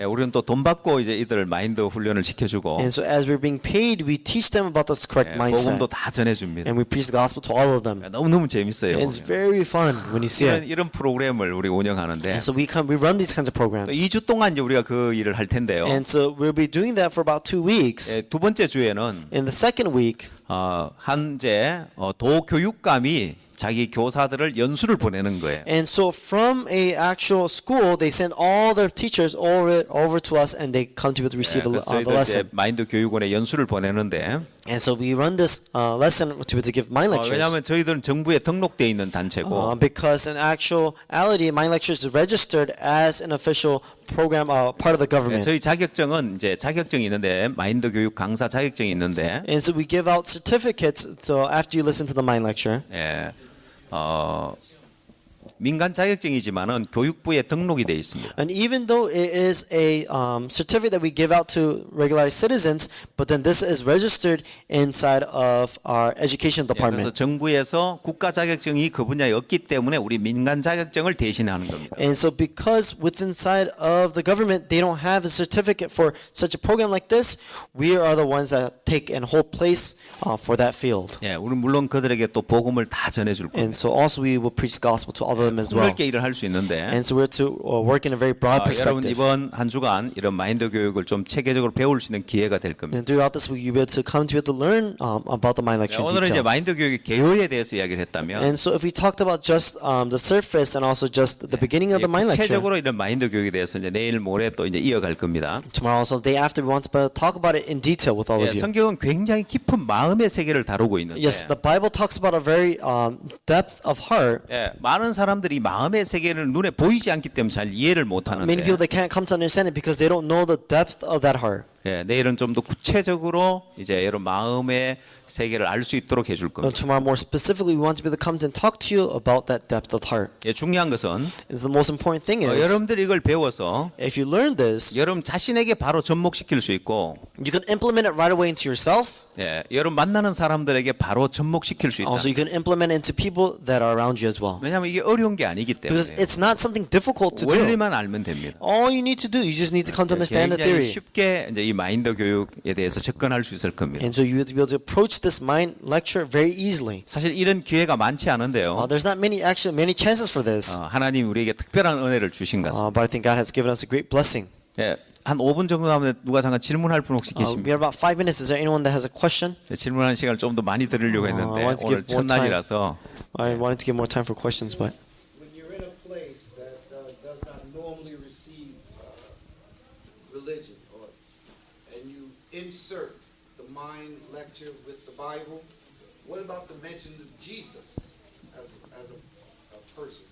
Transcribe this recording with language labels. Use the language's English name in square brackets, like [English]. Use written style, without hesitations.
[Korean] 우리는 또 돈 받고 이제 이들을 마인드 훈련을 시켜주고 [English] And so as we're being paid, we teach them about this correct mindset. [Korean] 복음도 다 전해줍니다. [English] And we preach the gospel to all of them. [Korean] 너무너무 재밌어요. [English] And it's very fun when you see it. [Korean] 이런 프로그램을 우리 운영하는데 [English] And so we run these kinds of [Korean] 또 [English] programs. [Korean] 2주 동안 이제 우리가 그 일을 할 텐데요. [English] And so we'll be doing that for about 2 weeks. [Korean] 두 번째 주에는 [English] In the second week, [Korean] 한제 도교육감이 자기 교사들을 연수를 보내는 거예요. [English] and so from a actual school, they send all their teachers over to us, and they come to be able to receive the [Korean] 그래서 이제 [English] lesson. [Korean] 마인드 교육원에 연수를 보내는데 [English] And so we run this lesson to be able to give mind lectures. [Korean] 왜냐하면 저희들은 정부에 등록돼 있는 단체고 [English] Because in actuality, mind lectures is registered as an official program, part of the government. [Korean] 저희 자격증은 이제 자격증이 있는데 마인드 교육 강사 자격증이 있는데 [English] And so we give out certificates. So after you listen to the mind lecture, [Korean] 예, 민간 자격증이지만은 교육부에 등록이 돼 있습니다. [English] and even though it is a certificate that we give out to regularized citizens, but then this is registered inside of our education [Korean] 그래서 [English] department. [Korean] 정부에서 국가 자격증이 그 분야에 없기 때문에 우리 민간 자격증을 대신하는 겁니다. [English] And so because within side of the government, they don't have a certificate for such a program like this, we are the ones that take and hold place for that field. [Korean] 예, 우리 물론 그들에게 또 복음을 다 전해줄 겁니다. [English] And so also we will preach gospel to all of them as well. [Korean] 넓게 일을 할 수 있는데 [English] And so we're to work in a very broad [Korean] 여러분 [English] perspective. [Korean] 이번 한 주간 이런 마인드 교육을 좀 체계적으로 배울 수 있는 기회가 될 겁니다. [English] And throughout this week, you'll be able to come to be able to learn about the mind lecture in [Korean] 오늘은 이제 [English] detail. [Korean] 마인드 교육의 개요에 대해서 이야기를 했다면 [English] And so if we talked about just the surface and also just the beginning of the mind lecture, [Korean] 구체적으로 이런 마인드 교육에 대해서 이제 내일 모레 또 이제 이어갈 겁니다. [English] tomorrow also the day after, we want to talk about it in detail with all [Korean] 예, [English] of you. [Korean] 성경은 굉장히 깊은 마음의 세계를 다루고 있는데 [English] Yes, the Bible talks about a very depth of heart. [Korean] 예, 많은 사람들이 마음의 세계를 눈에 보이지 않기 때문에 잘 이해를 못 [English] Many [Korean] 하는데 [English] people they can't come to understand it because they don't know the depth of that heart. [Korean] 예, 내일은 좀 더 구체적으로 이제 여러분 마음의 세계를 알 수 있도록 해줄 겁니다. [English] Tomorrow, more specifically, we want to be able to come and talk to you about that depth of heart. [Korean] 예, 중요한 것은 [English] Is the most important thing is [Korean] 여러분들이 이걸 배워서 [English] if you learn this, [Korean] 여러분 자신에게 바로 접목시킬 수 있고 [English] you can implement it right away into yourself. [Korean] 예, 여러분 만나는 사람들에게 바로 접목시킬 수 있다. [English] Also, you can implement it into people that are around you as well. [Korean] 왜냐하면 이게 어려운 게 아니기 [English] Because [Korean] 때문에 [English] it's not something difficult to do. [Korean] 원리만 알면 됩니다. [English] All you need to do, you just need to come to understand the [Korean] 굉장히 쉽게 이제 이 마인드 교육에 대해서 접근할 수 있을 겁니다. [English] And so you will be able to approach this mind lecture very easily. [Korean] 사실 이런 기회가 많지 않은데요. [English] There's not many chances for this. [Korean] 하나님 우리에게 특별한 은혜를 주신 것 같습니다. [English] But I think God has given us a great blessing. [Korean] 예, 한 5분 정도 남았는데 누가 잠깐 질문할 분 혹시 [English] We [Korean] 계십니까? [English] have about 5 minutes. Is there anyone that has a question? [Korean] 네, 질문하는 시간을 좀 더 많이 드리려고 했는데 [English] I want to [Korean] 오늘 [English] give more [Korean] 첫날이라서 [English] I wanted to give more time for questions, but When you're in a place that does not normally receive religion, and you insert the mind lecture with the Bible, what about the mention of Jesus as a person?